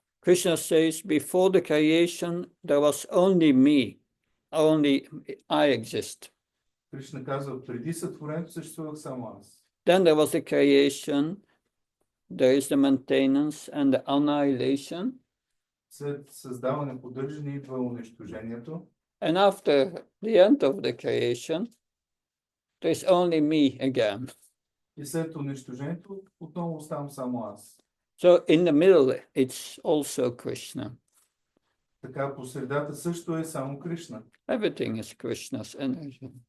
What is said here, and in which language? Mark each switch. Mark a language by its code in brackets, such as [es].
[en] Krishna says, before the creation, there was only me, only I exist. [bg] Кришна казва, преди сътворението съществувах само аз. [en] Then there was the creation, there is the maintenance and the annihilation. [bg] След създаване, поддържане идва унищожението. [en] And after the end of the creation, there is only me again. [bg] И след унищожението отново оставам само аз. [en] So in the middle, it's also Krishna. [bg] Така по средата също е само Кришна. [en] Everything is Krishna's energy.